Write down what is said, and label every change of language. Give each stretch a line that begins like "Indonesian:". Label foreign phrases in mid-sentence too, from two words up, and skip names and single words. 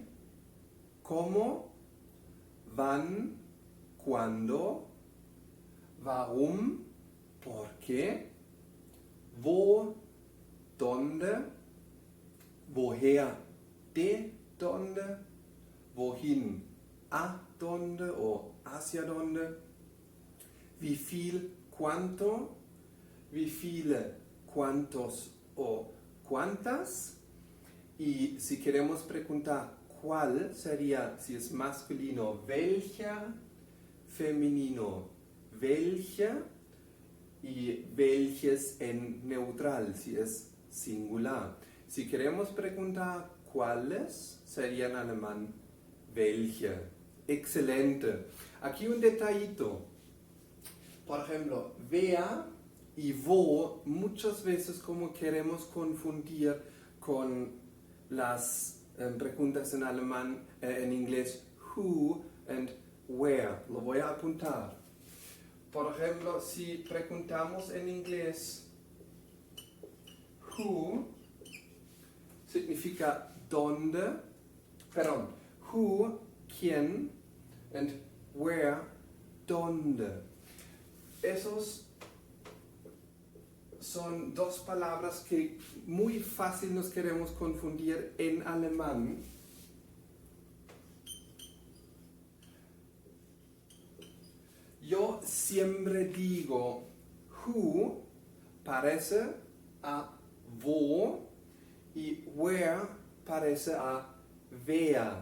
Spanish: cómo, wann, cuándo, warum, por qué, wo, dónde, woher, de dónde, wohin, a dónde o hacia dónde,
German: wie viel, cuánto, wie viele,
Spanish: cuántos o cuántas. Y si queremos preguntar cuál sería, si es masculino, welcher, femenino, welche y welches en neutral, si es singular. Si queremos preguntar cuáles, sería en alemán welche. Excelente. Aquí un detallito. Por ejemplo, wer y wo muchas veces como queremos confundir con las preguntas en alemán, en inglés,
English: who and where.
Spanish: Lo voy a apuntar. Por ejemplo, si preguntamos en inglés, who significa dónde, perdón,
English: who, quién, and where,
Spanish: dónde. Esos son dos palabras que muy fácil nos queremos confundir en alemán. Yo siempre digo who parece a wo y where parece a wer.